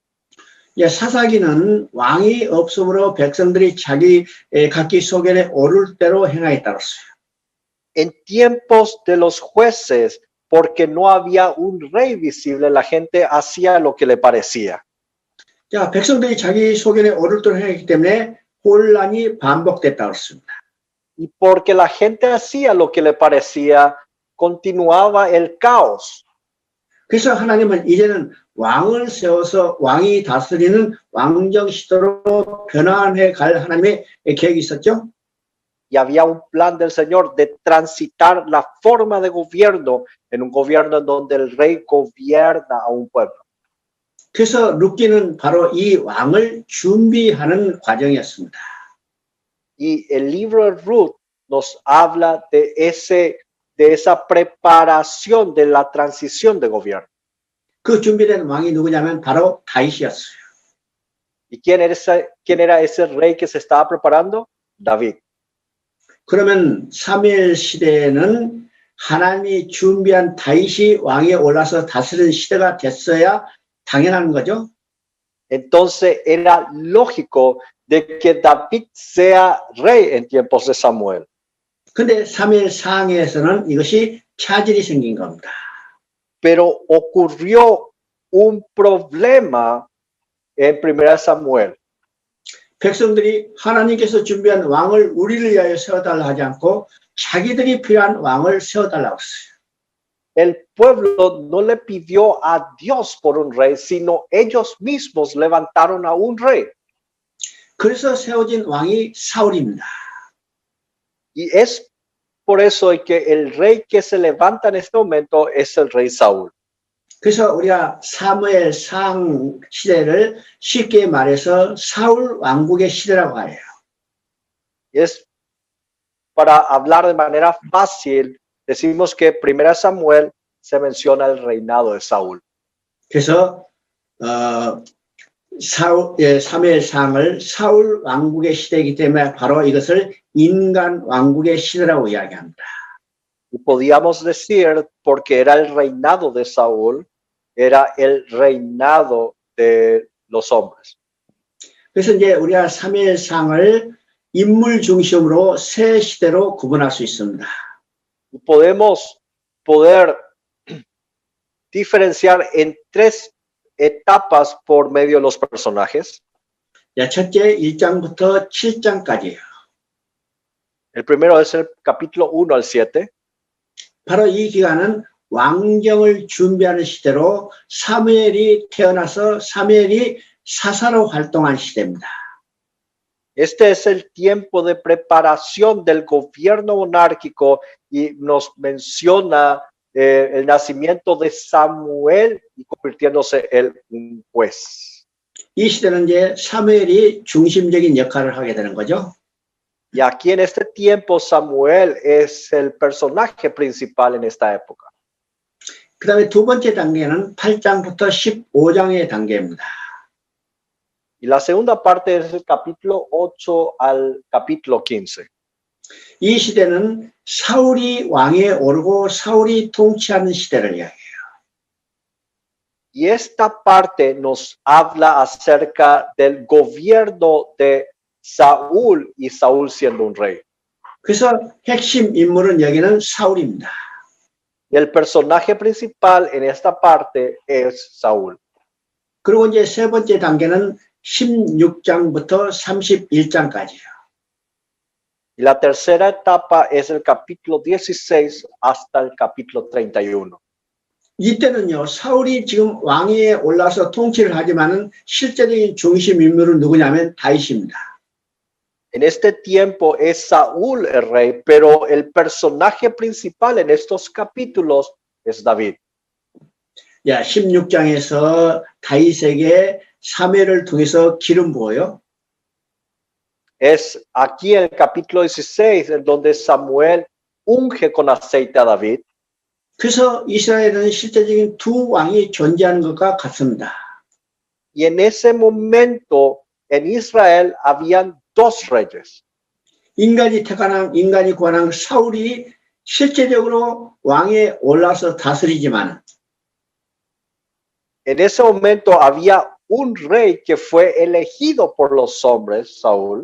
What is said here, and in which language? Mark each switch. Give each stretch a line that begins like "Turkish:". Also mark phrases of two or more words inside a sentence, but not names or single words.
Korean: 사사기는 왕이 없으므로 백성들이 각기 소견에 오를 대로 행하에 따랐어요.
Spanish: En tiempos de los jueces, porque no había un rey visible, la gente hacía lo que le parecía.
Korean: 자, 백성들이 자기 소견에 오를 대로 행했기 때문에 혼란이 반복됐다고 했습니다.
Spanish: Y porque la gente hacía lo que le parecía, continuaba el caos.
Korean: 그래서 하나님은 이제는 왕을 세워서 왕이 다스리는 왕정 시대로 변화해 갈 하나님의 계획이 있었죠.
Spanish: Y había un plan del Señor de transitar la forma de gobierno en un gobierno en donde el rey gobierna a un pueblo.
Korean: 그래서 룻기는 바로 이 왕을 준비하는 과정이었습니다.
Spanish: Y el libro de Ruth nos habla de esa preparación de la transición de gobierno.
Korean: 그 준비된 왕이 누구냐면 바로 다윗이었어요.
Spanish: ¿Y quién era ese rey que se estaba preparando? David.
Korean: 그러면 사무엘 시대에는 하나님이 준비한 다윗이 왕에 올라서 다스리는 시대가 됐어야 당연한 거죠.
Spanish: Entonces era lógico de que David sea rey en tiempos de Samuel.
Korean: 근데 사무엘 상에서는 이것이 차질이 생긴 겁니다.
Spanish: Pero ocurrió un problema en Primera Samuel.
Korean: 백성들이 하나님께서 준비한 왕을 우리를 위하여 세워달라 하지 않고 자기들이 필요한 왕을 세워달라고 했어요.
Spanish: el pueblo no le pidió a Dios por un rey, sino ellos mismos levantaron a un rey.
Korean: 그래서 세워진 왕이 사울입니다.
Spanish: Y es por eso que el rey que se levanta en este momento es el rey Saúl.
Korean: 그래서 우리가 사무엘상 시대를 쉽게 말해서 사울 왕국의 시대라고 해요.
Spanish: Es para hablar de manera fácil, decimos que 1 Samuel se menciona el reinado de Saúl.
Korean: 그래서 사무엘상을 사울 왕국의 시대이기 때문에 바로 이것을 인간 왕국의 시대라고 이야기합니다.
Spanish: Y podíamos decir, porque era el reinado de Saúl, era el reinado de los hombres.
Korean: 그래서 이제 우리가 사무엘상을 인물 중심으로 세 시대로 구분할 수 있습니다.
Spanish: Y podemos diferenciar en tres etapas por medio de los personajes.
Korean: 자, 첫째 1장부터 7장까지예요.
Spanish: El primero es el capítulo 1 al 7.
Korean: 바로 이 기간은 왕정을 준비하는 시대로 사무엘이 태어나서 사무엘이 사사로 활동한 시대입니다.
Spanish: Este es el tiempo de preparación del gobierno monárquico y nos menciona el nacimiento de Samuel y convirtiéndose en un juez.
Korean: 이 시대는 이제 사무엘이 중심적인 역할을 하게 되는 거죠.
Spanish: Y aquí en este tiempo Samuel es el personaje principal en esta época.
Korean: 그 다음에 두 번째 단계는 8장부터 15장의 단계입니다.
Spanish: Y la segunda parte es el capítulo 8 al capítulo 15.
Korean: 이 시대는 사울이 왕에 오르고 사울이 통치하는 시대를 이야기해요.
Spanish: Y esta parte nos habla acerca del gobierno de Saúl y Saúl siendo un rey.
Korean: 그래서 핵심 인물은 여기는 사울입니다.
Spanish: Y el personaje principal en esta parte es Saúl.
Korean: 그리고 이제 세 번째 단계는 16장부터 31장까지예요.
Spanish: Y la tercera etapa es el capítulo 16 hasta el capítulo 31.
Korean: 이때는요, 사울이 지금 왕위에 올라서 통치를 하지만은 실제적인 중심 인물은 누구냐면 다윗입니다.
Spanish: En este tiempo es Saúl el rey, pero el personaje principal en estos capítulos es David.
Korean: 야, 16장에서 다윗에게 사무엘을 통해서 기름 부어요.
Spanish: Es aquí en el capítulo 16 en donde Samuel unge con aceite a David.
Korean: 그래서 이스라엘은 실제적인 두 왕이 존재하는 것과 같습니다.
Spanish: Y en ese momento en Israel habían dos reyes.
Korean: 인간이 태어난 인간이 구원한 사울이 실제적으로 왕에 올라서 다스리지만
Spanish: En ese momento había un rey que fue elegido por los hombres, Saúl.